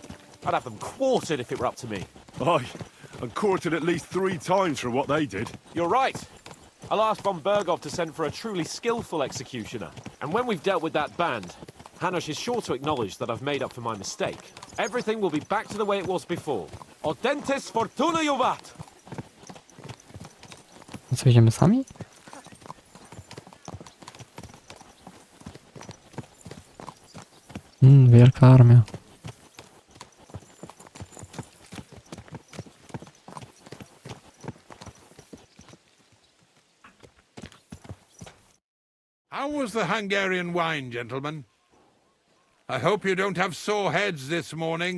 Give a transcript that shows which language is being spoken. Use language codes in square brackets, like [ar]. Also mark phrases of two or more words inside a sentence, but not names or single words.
[en] I'd have them quartered if it were up to me. Aye, and quartered at least 3 times for what they did. You're right. I'll ask von Bergov to send for a truly skillful executioner. And when we've dealt with that band, Hanush is sure to acknowledge that I've made up for my mistake. Everything will be back to the way it was before. [la] Audentes fortuna juvat! [pl] No co, idziemy sami? Wielka armia. [en] How was the Hungarian wine, gentlemen? I hope you don't have sore heads this morning.